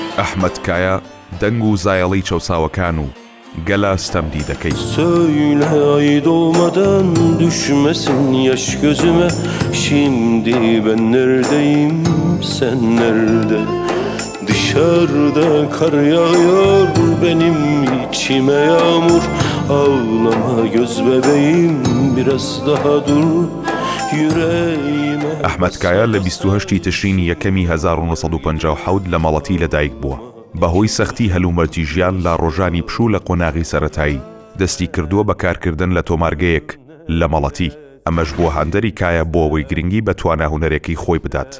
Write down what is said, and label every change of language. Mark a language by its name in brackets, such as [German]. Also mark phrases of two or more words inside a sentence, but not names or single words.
[Central Kurdish] ئەحمەد کایە دەنگ و زایەڵی çەوساوەکان و گەلە ستەمدی دەکەی. [Turkish] Söyle ay doğmadan düşmesin yaş gözüme. Şimdi ben neredeyim, sen nerede? Dışarıda kar yağıyor, benim içime yağmur. Ağlama göz bebeğim, biraz daha dur yüreğime. [Central Kurdish] ئەحمەد کایە لە 28 تشرینی یەکەمی 1957 لە مەڵەتی لەدایک بووە. بەهۆی سەختی هەلومەرجی ژیان لە ڕۆژانی پشوو لە قۆناغی سەرەتایی دەستی کردووە بە کارکردن لە تۆمارگەیەک لە مەڵەتی. ئەمەش بۆ هاندەری کایە بۆ ئەوەی گرنگی بە تواناهونەرێکی خۆی بدات.